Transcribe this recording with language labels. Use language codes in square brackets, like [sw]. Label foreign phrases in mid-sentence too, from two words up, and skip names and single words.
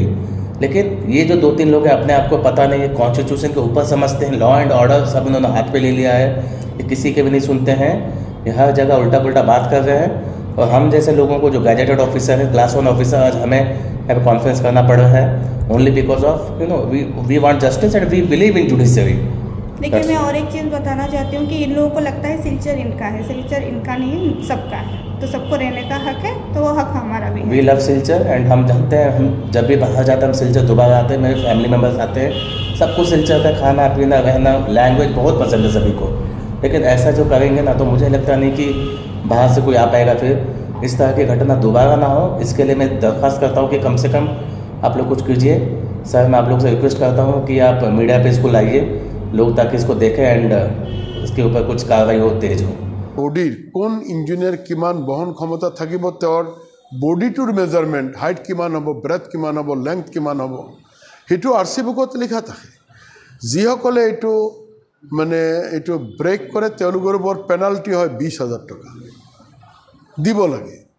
[hi] लेकिन ये जो 2-3 लोग हैं अपने आप को पता नहीं है, कॉन्स्टिट्यूशन के ऊपर समझते हैं, [en] law and order [hi] सब इन्होंने हाथ पे ले लिया है। ये किसी के भी नहीं सुनते हैं, ये हर जगह उल्टा पुल्टा बात कर रहे हैं। और हम जैसे लोगों को जो [en] gazetted officer [hi] है, [en] class 1 officer, [hi] आज हमें कॉन्फ्रेंस करना पड़ रहा है [en] only because of we want justice and we believe in judiciary. [hi] देखिए मैं और एक चीज़ बताना चाहती हूँ कि इन लोगों को लगता है सिलचर इनका है, सिलचर इनका नहीं है, सबका है। तो सबको रहने का हक है, तो वो हक हमारा भी है। [en] we love Silchar and [hi] हम जानते हैं, हम जब भी बाहर जाते हैं हम सिलचर दोबारा आते हैं, मेरे [en] family members [hi] आते हैं, सबको सिलचर का खाना पीना रहना लैंग्वेज बहुत पसंद है सभी को। लेकिन ऐसा जो करेंगे ना तो मुझे लगता नहीं कि बाहर से कोई आ पाएगा। फिर इस तरह की घटना दोबारा ना हो, इसके लिए मैं दरख्वास्त करता हूँ कि कम से कम आप लोग कुछ कीजिए। सर मैं आप लोग से रिक्वेस्ट करता हूँ कि आप मीडिया पे इसको लाइए लोग, ताकि इसको देखें एंड इसके ऊपर कुछ कार्रवाई हो, तेज हो। [as] বডিৰ কোন ইঞ্জিনিয়াৰ কিমান বহন ক্ষমতা থাকিব, তেওঁৰ বডিটোৰ মেজাৰমেণ্ট, হাইট কিমান হ'ব, ব্ৰেথ কিমান হ'ব, লেংথ কিমান হ'ব, সেইটো RC বুকত লিখা থাকে। যিসকলে এইটো মানে এইটো ব্ৰেক কৰে তেওঁলোকৰ ওপৰত পেনাল্টি হয় 20,000 টকা দিব লাগে।